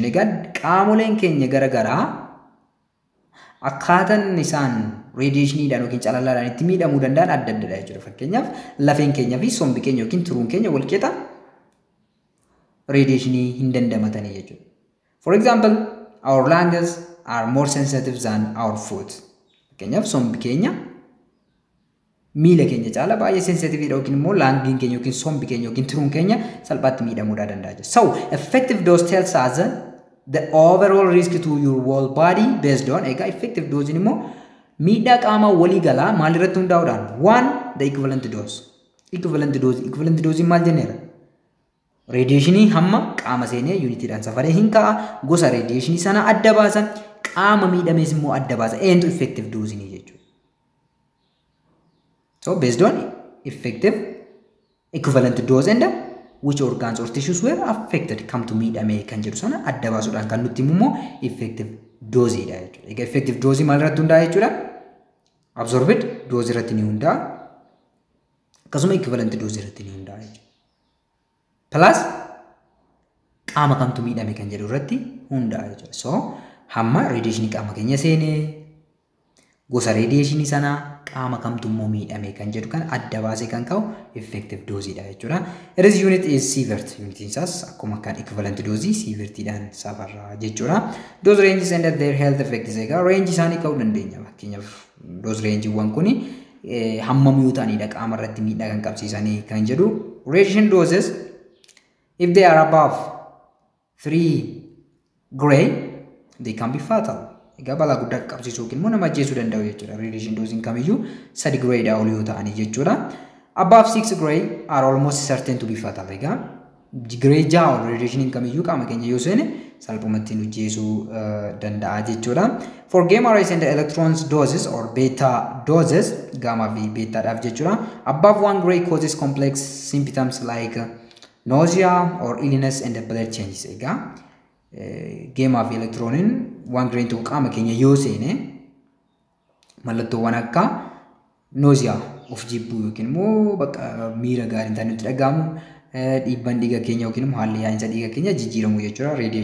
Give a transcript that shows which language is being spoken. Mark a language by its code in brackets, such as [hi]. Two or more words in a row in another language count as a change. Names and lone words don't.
[om] Egaa qaamoleen keenya garagaraa akkaataan isaan radiationiidhaan yookiin calallaadhaan itti miidhamuu danda'an adda addadha jechuudha. Fakkeenyaaf lafeen keenya fi sombi keenya yookiin turuun keenya wal qixa radiationii hin dandamatanii jechuudha. [en] For example, our lungs are more sensitive than our foot. [om] Fakkeenyaaf sombi keenya miila keenya caala baay'ee sensitiveedha yookiin immoo laangiin keenya yookiin sombi keenya yookiin turuun keenya salphaatti miidhamuu danda'a jechuudha. [en] So effective dose tells us the overall risk to your whole body based on effective dose [om] immoo miidhaa qaama walii galaa maal irratti hundaa'uudhaan? [en] One, the equivalent dose. Equivalent dose [om] maal jenneera? Radiationii hamma qaama seenee unitiidhaan safaree hin ka'a. Gosa radiationii sana adda baasa. Qaama miidhamees immoo adda baasa. Eentu [en] effective dose [om] ni jechuudha. [en] So based on effective equivalent dose and which organs or tissues were affected come to [om] miidhame kan jedhu sana adda baasuudhaan kan nutti immoo [en] effective dose [om] dha jechuudha. Egaa [en] effective dose [om] maal irratti hundaa'a jechuudha? [en] Absorbed dose [om] irratti ni hundaa'a. Akkasuma [en] equivalent dose [om] irratti ni hundaa'a jechuudha. Plus qaama kamtu miidhame kan jedhu irratti hundaa'a jechuudha. So hamma radiationii qaama keenya seenee gosa radiationii sana qaama kamtu immoo miidhame kan jedhu kan adda baasee kan ka'u [en] effective dose [om] dha jechuudha. [en] Its unit is sievert. [om] Unitiin isaas akkuma kan [en] equivalent dose [om] sievertiidhaan safarra jechuudha. [en] Dose ranges and their health effects. [om] Egaa range isaanii ka'uu dandeenya. Fakkeenyaaf dose rangeewwan kuni hammam yoo ta'anidha qaama irratti miidhaa kan qabsiisanii kan jedhu. [en] Radiation doses if they are above 3 gray they can be fatal. [om] Egaa balaa guddaa qabsiisuu yookiin immoo nama ajjeesuu danda'u jechuudha. Radiation dosiin kamiyyuu 3 gray dha ol yoo ta'ani jechuudha. [en] Above 6 gray are almost certain to be fatal. [om] Egaa gray 6 ol radiationiin kamiyyuu qaama keenya yoo seene salphumatti nu ajjeesuu danda'a jechuudha. [en] For gamma rays and electrons doses or beta doses, [om] gamma fi beta dhaaf jechuudha. [en] Above 1 gray causes complex symptoms like nausea or illness and blood changes. [om] Egaa gamma fi electronin 1 gray tokko qaama keenya yoo seene mallattoowwan akka nausea of jibbuu yookiin immoo bakka miira gaarii ta'an nutti dhagahamu, dhiibbaan dhiiga keenya yookiin immoo haalli yaa'insa dhiiga keenya jijjiiramu jechuudha.